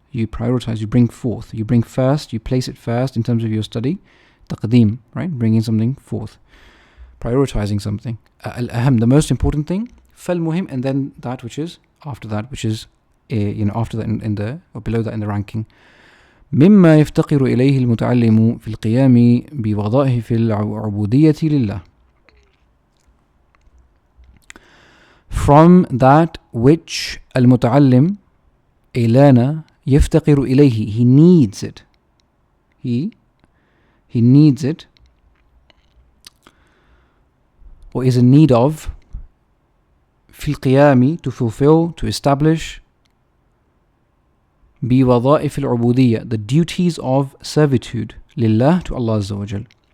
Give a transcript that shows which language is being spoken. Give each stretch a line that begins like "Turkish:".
English: You prioritize, you bring forth, you bring first, you place it first in terms of your study. Taqdeem, right? Bringing something forth. Prioritizing something. Al-aham, the most important thing. Fal-muhim, and then that which is after that, which is after that in the, or below that in the ranking.
Arabic: مما يفتقر إليه المتعلم في القيام بوظائف العبودية لله.
English: From that which
Arabic: المتعلم إلانا يفتقر إليه,
English: he needs it. He needs it, or is in need of,
Arabic: في القيام,
English: to fulfill, to establish,
Arabic: بوظائف العبودية,
English: the duties of servitude,
Arabic: لله,
English: to Allah Azza wa Jal.